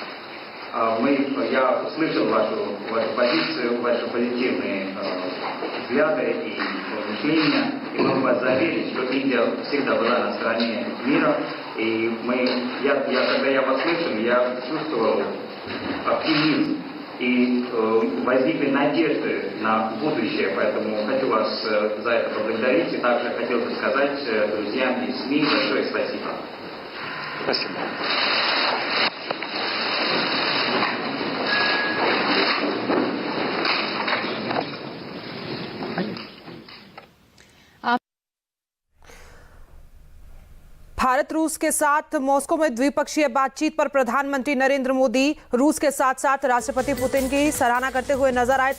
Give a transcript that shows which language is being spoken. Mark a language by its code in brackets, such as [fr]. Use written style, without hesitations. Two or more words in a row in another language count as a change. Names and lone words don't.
[ru] Я услышал вашу позицию, ваши позитивные взгляды и мышления, и могу вас заверить, что Индия всегда была на стороне мира, и когда я вас слышал, я чувствовал оптимизм, и возникли надежды на будущее, поэтому хочу вас за это поблагодарить, и также хотел бы сказать друзьям из СМИ большое спасибо. Спасибо. [hi] भारत रूस के साथ मॉस्को में द्विपक्षीय बातचीत पर प्रधानमंत्री नरेंद्र मोदी रूस के साथ साथ राष्ट्रपति पुतिन की सराहना करते हुए नजर आए।